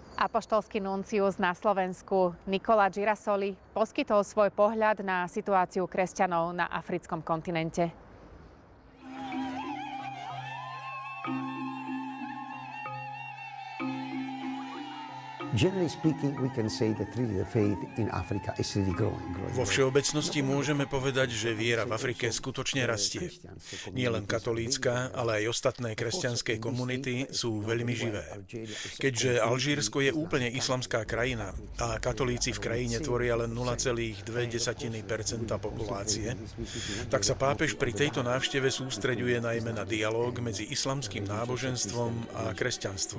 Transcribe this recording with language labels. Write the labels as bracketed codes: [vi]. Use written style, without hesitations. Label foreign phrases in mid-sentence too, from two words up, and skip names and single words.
[sk] Apoštolský nuncius na Slovensku Nicola Girasoli poskytol svoj pohľad na situáciu kresťanov na africkom kontinente. [en] Generally speaking, we can say that really the faith in Africa is really growing. [sk] Vo všeobecnosti môžeme povedať, že viera v Afrike skutočne rastie. Nie len katolícka, ale aj ostatné kresťanské komunity sú veľmi živé. Keďže Alžírsko je úplne islamská krajina a katolíci v krajine tvoria len 0,2% populácie, tak sa pápež pri tejto návšteve sústreďuje najmä na dialóg medzi islamským náboženstvom a kresťanstvom.